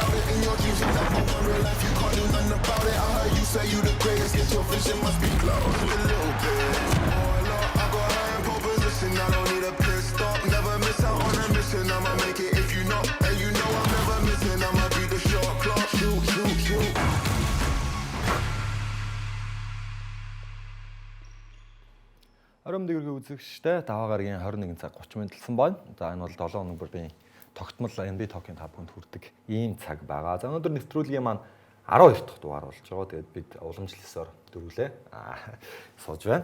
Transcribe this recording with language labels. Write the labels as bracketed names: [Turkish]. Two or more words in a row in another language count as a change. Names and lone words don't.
[English] In your dreams, you never want real life, you can't do nothing about it. I heard you say you the greatest, get your vision must be close a little bit. Oh, Lord, I got her in pole position, I don't need a pit stop. Never miss out on a mission, I'ma make it if you know. And you know I'm never missing, I'ma be the shot clock. Shoot, shoot, shoot. [Mongolian] Ором дэгэргээ үзэгчтэй даваа гарагийн 21 цаг 30 минут болсон байна. За энэ бол 7 хоног бүр би тогтмол NBA Talk-ийн 5 хүнд хүрдэг ийм цаг байгаа. За өнөөдөр нэвтрүүлгийн маань 12 дахь дугаар болж байгаа. Тэгээд бид уламжлалсаар дөрвөлээ сууж байна.